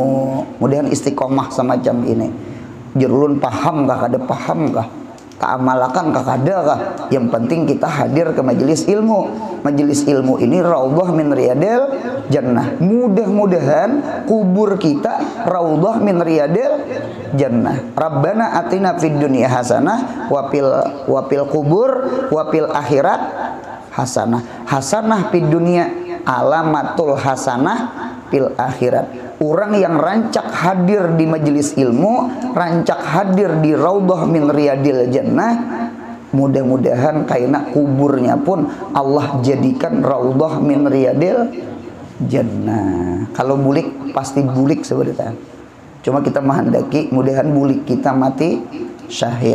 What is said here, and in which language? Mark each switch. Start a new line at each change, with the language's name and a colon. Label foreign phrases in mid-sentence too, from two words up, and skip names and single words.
Banjar: Mudahan istiqomah semacam ini. Jerulun paham kah? Kada paham kah? Keamalakan kah? Kada kah? Yang penting kita hadir ke majelis ilmu. Majelis ilmu ini
Arabic: روضة من رياض الجنة.
Banjar: Mudah-mudahan kubur kita
Arabic: روضة من رياض الجنة. ربنا آتنا في الدنيا حسنة وفي القبور وفي الآخرة حسنة. حسنة في الدنيا علامة الحسنة في الآخرة.
Banjar: Orang yang rancak hadir di majelis ilmu, rancak hadir di
Arabic: روضة من رياض الجنة,
Banjar: mudah-mudahan kaina kuburnya pun Allah jadikan
Arabic: روضة من رياض الجنة.
Banjar: Kalau bulik pasti bulik sebenarnya. Cuma kita menghendaki mudahan bulik kita mati syahid.